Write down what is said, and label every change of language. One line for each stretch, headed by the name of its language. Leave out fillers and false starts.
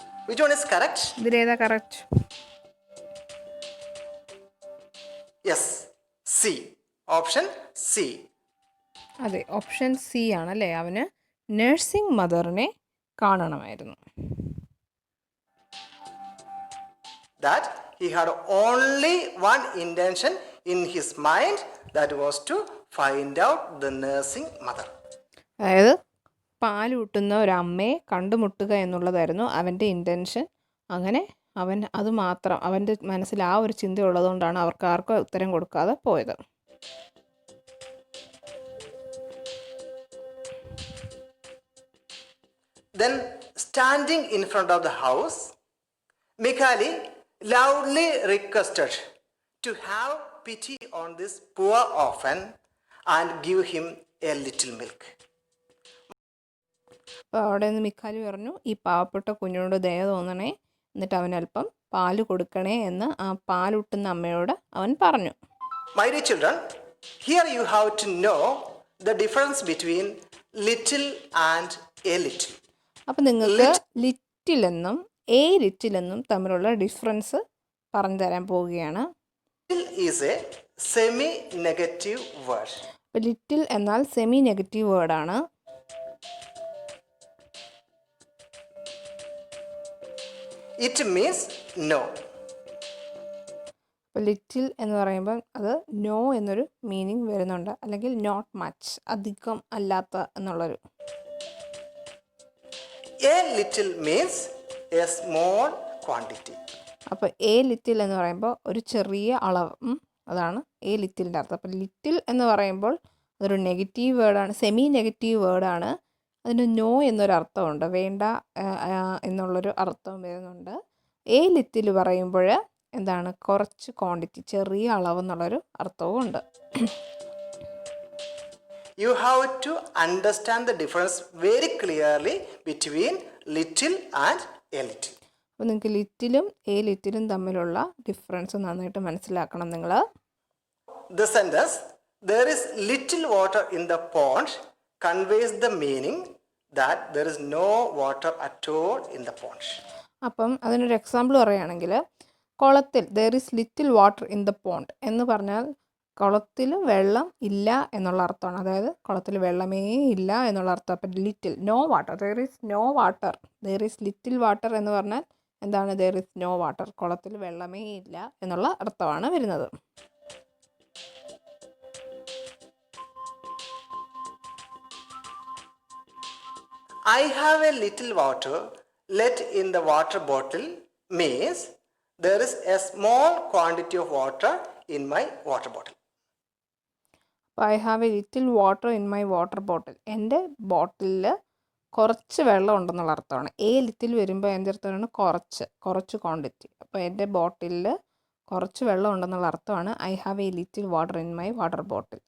English: Which one is correct?
Malayalam: ഇതിലേതാ correct?
English: Yes, C. Option C.
Malayalam: അതെ, option C ആണല്ലേ, അവന് nursing മദറിനെ കാണണമായിരുന്നു.
English: That he had only one intention in his mind, that was to find out the nursing mother.
Malayalam: അതായത് പാലൂട്ടുന്ന ഒരമ്മയെ കണ്ടുമുട്ടുക എന്നുള്ളതായിരുന്നു അവൻ്റെ intention. അങ്ങനെ അവൻ അത് മാത്രം, അവൻ്റെ മനസ്സിൽ ആ ഒരു ചിന്ത ഉള്ളതുകൊണ്ടാണ് അവർക്ക് ആർക്കും ഉത്തരം കൊടുക്കാതെ പോയത്.
English: Then, standing in front of the house, Mikhali loudly requested to have pity on this poor orphan and give him a little milk.
Malayalam: അപ്പോൾ അവിടെ നിന്ന് മിഖാലി പറഞ്ഞു, ഈ പാവപ്പെട്ട കുഞ്ഞിനോട് ദയ തോന്നണേ, എന്നിട്ട് അവനല്പം പാല് കൊടുക്കണേ എന്ന് ആ പാലൂട്ടുന്ന അമ്മയോട് അവൻ പറഞ്ഞു.
English: My dear children, here you have to know the difference between little and a little.
Malayalam: അപ്പം നിങ്ങൾക്ക് ലിറ്റിൽ എന്നും എ ലിറ്റിൽ എന്നും തമ്മിലുള്ള ഡിഫറൻസ് പറഞ്ഞു തരാൻ പോവുകയാണ്.
English: Little is a semi-negative word.
Malayalam: അപ്പോൾ ലിറ്റിൽ എന്നാൽ സെമി നെഗറ്റീവ് വേർഡാണ്.
English: It means no.
Malayalam: അപ്പോൾ ലിറ്റിൽ എന്ന് പറയുമ്പം അത് നോ എന്നൊരു മീനിങ് വരുന്നുണ്ട്, അല്ലെങ്കിൽ
English: not much,
Malayalam: അധികം അല്ലാത്ത എന്നുള്ളൊരു.
English: A little means a small quantity.
Malayalam: അപ്പോൾ എ ലിറ്റിൽ എന്ന് പറയുമ്പോൾ ഒരു ചെറിയ അളവ്, അതാണ് എ ലിറ്റിലിൻ്റെ അർത്ഥം. അപ്പോൾ ലിറ്റിൽ എന്ന് പറയുമ്പോൾ അതൊരു നെഗറ്റീവ് വേർഡാണ്, സെമി നെഗറ്റീവ് വേർഡാണ്. അതിന് നോ എന്നൊരർത്ഥമുണ്ട്, വേണ്ട എന്നുള്ളൊരു അർത്ഥം വരുന്നുണ്ട്. എ ലിറ്റിൽ പറയുമ്പോൾ എന്താണ്, കുറച്ച് ക്വാണ്ടിറ്റി, ചെറിയ അളവ് എന്നുള്ളൊരു അർത്ഥവും ഉണ്ട്.
English: You have to understand the difference very clearly between little and a little.
Malayalam: അപ്പോൾ നിങ്ങൾക്ക് ലിറ്റിലും എ ലിറ്റിലും തമ്മിലുള്ള ഡിഫറൻസ് നന്നായിട്ട് മനസ്സിലാക്കണം നിങ്ങൾ.
English: The sentence, there is little water in the pond, conveys the meaning that there is no water at all in the pond.
Malayalam: അപ്പം അതിനൊരു example പറയുകയാണെങ്കിൽ, കുളത്തിൽ
English: there is little water in the pond
Malayalam: എന്ന് പറഞ്ഞാൽ കുളത്തിൽ വെള്ളം ഇല്ല എന്നുള്ള അർത്ഥമാണ്. അതായത് കുളത്തിൽ വെള്ളമേ ഇല്ല എന്നുള്ള അർത്ഥം. അപ്പം little, no water,
English: there is no water, there is little water
Malayalam: എന്ന് പറഞ്ഞാൽ എന്താണ്,
English: there is no water,
Malayalam: കുളത്തിൽ വെള്ളമേ ഇല്ല എന്നുള്ള അർത്ഥമാണ് വരുന്നത്.
English: I have a little water let in the water bottle means there is a small quantity of water in my water bottle. അപ്പോൾ I have a little water in my water bottle.
Malayalam: എൻ്റെ ബോട്ടിലിൽ കുറച്ച് വെള്ളം ഉണ്ടെന്നുള്ള അർത്ഥമാണ്. Little വരുമ്പോൾ എൻ്റെ അർത്ഥമാണ് കുറച്ച് ക്വാണ്ടിറ്റി. അപ്പോൾ എൻ്റെ ബോട്ടിലിൽ കുറച്ച് വെള്ളം ഉണ്ടെന്നുള്ള അർത്ഥമാണ്
English: I have a little water in my water bottle.